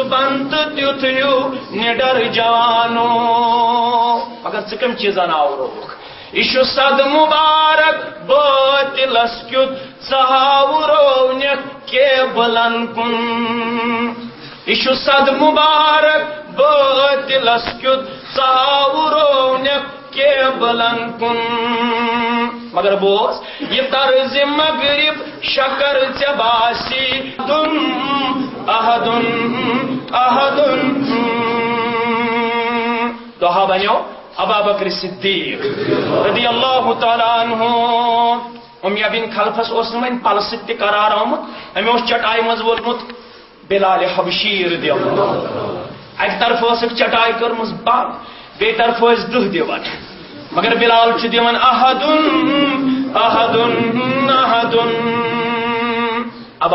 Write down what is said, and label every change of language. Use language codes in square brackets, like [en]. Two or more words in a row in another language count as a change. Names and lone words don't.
[ks] بن تہٕ تیُتھ ہیوٗ نِڈر جوانو مگر ژٕ کم چیٖزن آورووُکھ یہ چھُ صد مبارک باطلس کیُتھ ژٕ ہاوروونیکھ کیبلن کُن یہ چھُ صد مبارک باطلس کیُتھ ژٕ ہاوروونیکھ کیبلن کُن مگر بوز یہ طرز مغرب شکر ژےٚ باسی [ar] احدن احدن [ks] دہا بنیو ابا بکر صدیق [ar] رضی اللہ تعالیٰ عنہ [ks] امیہ بن خلفس اس وین پل سۭتۍ تہِ قرار آمُت أمۍ اوس چٹائی منٛز وولمُت بلال حبشی [ar] رضی اللہ [ks] اکہِ طرفہٕ ٲسٕکھ چٹائی کٔرمٕژ بنٛد بیٚیہِ طرفہٕ ٲسۍ دٕہ دِوان مگر بلال چھُ دِوان [ar] احدن احدن احدن [ks] ابا